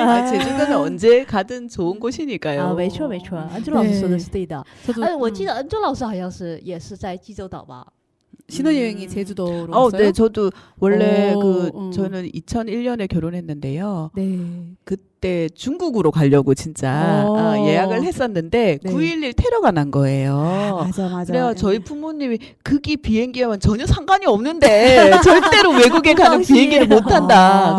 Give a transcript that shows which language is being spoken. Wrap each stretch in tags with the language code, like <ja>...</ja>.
<ko>아, 제주도는 언제 가든 좋은 곳이니까요.</ko> <zh>没错没错，安周老师说的是对的。</zh> <ko>저도</ko> <zh>我记得恩周老师好像是也是在济州岛吧？</zh> <ko>신혼여행이 제주도로 갔어요. 네, 저도 원래 오, 저는 2001년에 결혼했는데요. 네. 그때 중국으로 가려고 진짜 예약을 했었는데 네. 9.11 테러가 난 거예요. 맞아. 그래요. 저희 부모님이 거기 비행기와는 전혀 상관이 없는데 절대로 외국에 가는 비행기를 못 탄다.</ko>